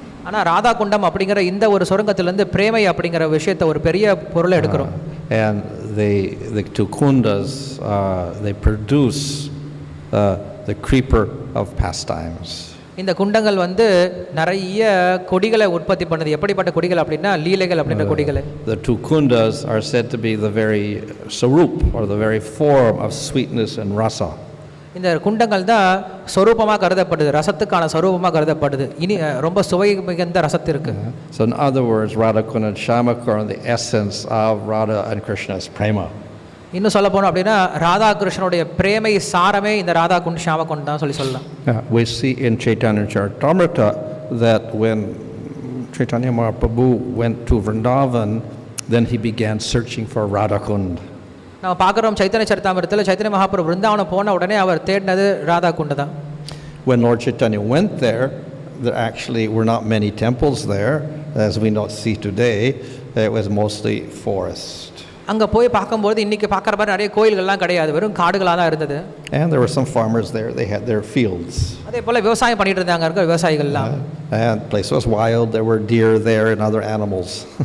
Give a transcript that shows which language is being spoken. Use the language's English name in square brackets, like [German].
[Tamil] ஆனா ராதா குண்டம் அப்படிங்கிற இந்த ஒரு சுரங்கத்துல இருந்து பிரேமை அப்படிங்கிற விஷயத்தை ஒரு பெரிய பொருளை எடுக்கிறோம். [English] And the two kundas they produce the creeper of pastimes. [Tamil] இந்த குண்டங்கள் வந்து நிறைய கொடிகளை உற்பத்தி பண்ணுது. எப்படிப்பட்ட கொடிகள் அப்படின்னா லீலைகள் அப்படின்ற கொடிகளை. [English] The two kundas are said to be the very sarup or the very form of sweetness and rasa. [Tamil] இந்த குண்டங்கள் தான் சொரூபமாக கருதப்படுது, ரசத்துக்கான சொரூபமாக கருதப்படுது. இனி ரொம்ப சுவை மிகுந்த ரசத்து இருக்கு. [English] So in other words, Radha Kund and Shyama Kund are the essence of Radha and Krishna's prema. [Tamil] இன்னும் சொல்ல போனோம் அப்படின்னா ராதா கிருஷ்ணனுடைய பிரேமை சாரமே இந்த ராதா குண்ட் ஷியாம குண்ட் தான் சொல்லலாம். [English] We see in Chaitanya Charitamrita that when Chaitanya Mahaprabhu went to Vrindavan, then he began searching for Radha Kund. [Tamil] நம்ம பார்க்குறோம் சைத்தன்ய சரிதாமிரத்தில் சைத்தன்ய மகாபிரபு பிருந்தாவனம் போன உடனே அவர் தேடினது ராதா குண்டு தான். [English] When Lord Chaitanya went there, there actually were not many temples there, as we not see today. It was mostly forest. [Tamil] அங்கே போய் பார்க்கும்போது இன்றைக்கி பார்க்குற மாதிரி நிறைய கோயில்கள்லாம் கிடையாது, வெறும் காடுகளாக தான் இருந்தது. [English] And there were some farmers there, they had their fields. [Tamil] அதே போல் விவசாயம் பண்ணிட்டு இருந்தாங்க, இருக்க விவசாயிகள்லாம். [English] And the place was wild, there were deer there and other animals.